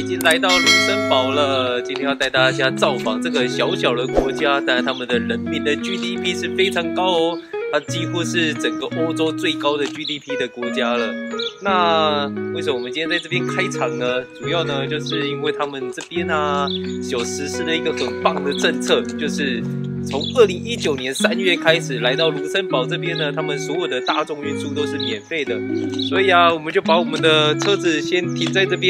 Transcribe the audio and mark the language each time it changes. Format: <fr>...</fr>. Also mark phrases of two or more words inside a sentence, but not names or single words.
<zh>來到盧森堡了。今天要帶大家造訪這個小小的國家，當然他們的人民的 GDP 是非常高哦，它幾乎是整個歐洲最高的 GDP 的國家了。那為什麼我們今天在這邊開場呢？主要呢就是因為他們這邊啊有實施了一個很棒的政策，就是從2019年3月開始来到盧森堡這邊呢，他們所有的大眾運輸都是免費的。所以啊，我們就把我們的車子先停在這邊。</zh>